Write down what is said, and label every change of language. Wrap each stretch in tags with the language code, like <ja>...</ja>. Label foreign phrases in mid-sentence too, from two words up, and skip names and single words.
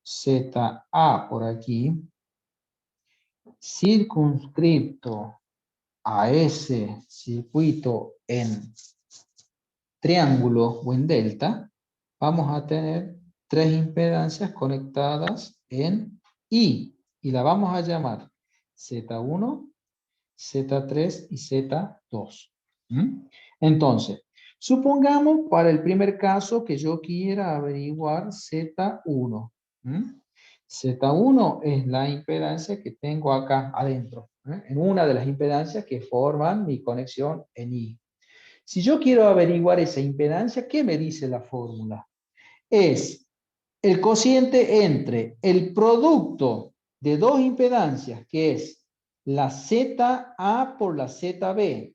<es>ZA por aquí, circunscripto a ese circuito en triángulo o en delta, vamos a tener tres impedancias conectadas en I. Y la vamos a llamar Z1, Z3 y Z2. ¿Mm? Entonces, supongamos para el primer caso que yo quiera averiguar Z1. ¿Mm? Z1 es la impedancia que tengo acá adentro, en una de las impedancias que forman mi conexión en I. Si yo quiero averiguar esa impedancia, ¿qué me dice la fórmula? Es el cociente entre el producto de dos impedancias, que es la ZA por la ZB.</es>